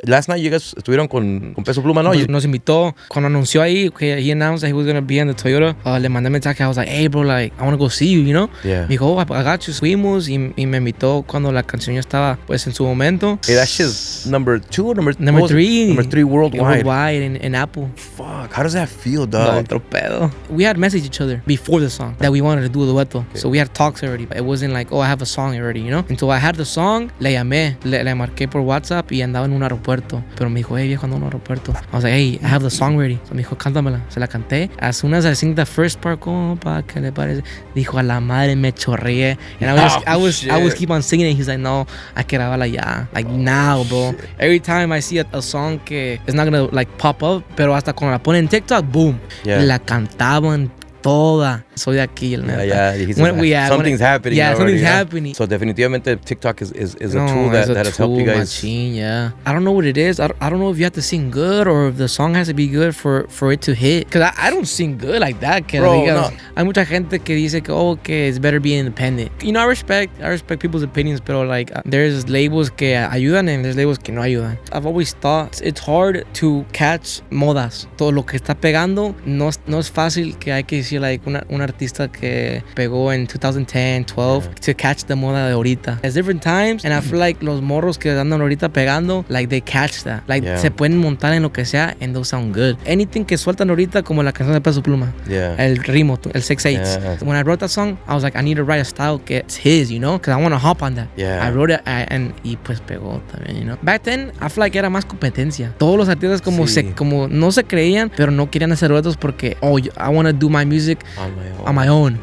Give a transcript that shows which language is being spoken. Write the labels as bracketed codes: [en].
[en] Last night you guys [es] estuvieron con Peso Pluma, ¿no? Nos invitó, cuando anunció ahí que [en] he announced that he was going to be in the Toyota, [es] le mandé mensaje, [en] I was like, hey bro, like, I want to go see you, you know? Yeah. [es] Me dijo, [en] oh, I got you. [es] Fuimos y me invitó cuando la canción ya estaba, pues, en su momento. [en] Hey, that shit's number 2 or number 3? Number 3 worldwide. Worldwide in Apple. Fuck, how does that feel, dog? [es] No, otro pedo. [en] We had messaged each other before the song that we wanted to do a dueto. Okay. So we had talks already. It wasn't like, oh, I have a song already, you know? Until I had the song, [es] le llamé, le marqué por WhatsApp y andaba en un aeropuerto. Pero me dijo, hey, viejo, ando en un aeropuerto. [en] I was like, hey, I have the song ready. [es] So me dijo, cántamela. Se la canté. [en] As soon as I sing the first part, [es] compa, ¿qué le parece? Dijo, a la madre, me chorreé. [en] And I was keep on singing it. He's like, [es] no, hay que grabarla ya. [en] Like, now, bro. Shit. Every time I see a song que it's not gonna, like, pop up, [es] pero hasta cuando la ponen en TikTok, [en] boom. Yeah. [es] La cantaban toda. Soy de aquí, el neta. [en] Something's happening. Yeah, something's happening. So definitivamente TikTok is a tool that has helped you guys. Machine, yeah. I don't know what it is. I don't know if you have to sing good or if the song has to be good for it to hit. Because I don't sing good like that. Bro, no. [es] Hay mucha gente que dice que, oh, que [en] it's better be independent. You know, I respect people's opinions, pero like, there's labels [es] que ayudan [en] and there's labels [es] que no ayudan. [en] I've always thought it's hard to catch modas. [es] Todo lo que está pegando no es fácil, que hay que decir, like, una artista que pegó en 2010, 12, [en] to catch the [es] moda de ahorita. [en] There's different times, and I feel like [es] los morros que andan ahorita pegando, [en] like, they catch that. [es] Like, se pueden montar en lo que sea, [en] and those sound good. [es] Anything que sueltan ahorita, como la canción de Peso Pluma. [en] Yeah. [es] El ritmo, el 6/8. Yeah. [en] When I wrote that song, I was like, I need to write a style que it's his, you know? Because I want to hop on that. Yeah. I wrote it, [es] y pues pegó también, [en] you know? Back then, I feel like [es] era más competencia. Todos los artistas como no se creían, pero no querían hacer duetos porque, oh, [en] I want to do my music on my own.